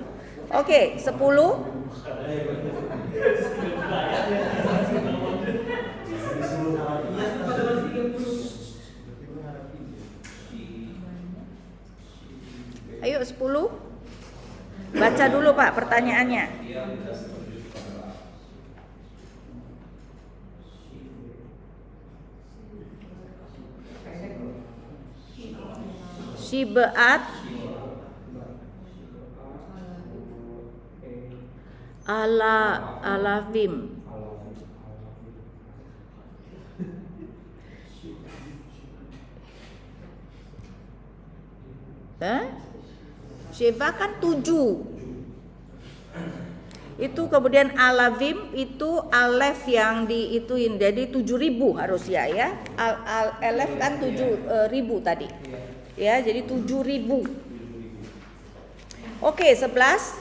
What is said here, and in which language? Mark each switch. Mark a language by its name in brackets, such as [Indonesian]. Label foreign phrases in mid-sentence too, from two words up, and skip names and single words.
[Indonesian] Oke, 10. Ayo 10. Baca dulu Pak pertanyaannya. [Hebrew] שבעת אלפים. [Indonesian] Sheva kan 7. Itu kemudian Alavim itu alef yang diituin, jadi 7.000 harus ya. Alef kan 7.000 tadi. Ya, jadi 7.000. Oke, 11.